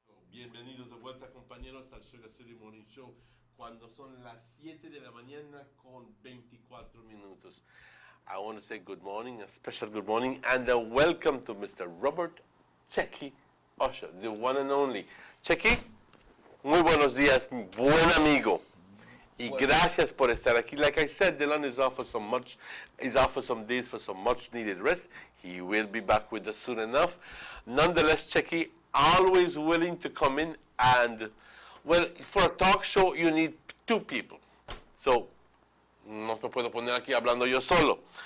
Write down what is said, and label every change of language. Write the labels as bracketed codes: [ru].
[es] Bienvenidos de vuelta, compañeros, al Sugar City Morning Show cuando son las 7 de la mañana con 24 minutos. [en] I want to say good morning, a special good morning, and a welcome to Mr. Robert Checky Usher, the one and only. [es] Checky, muy buenos días, buen amigo. Y gracias por estar aquí. [en] Like I said, Dylan is off for some days for some much needed rest. He will be back with us soon enough. Nonetheless, Checky, always willing to come in and, well, for a talk show, you need two people. [es] So, no te puedo poner aquí hablando yo solo.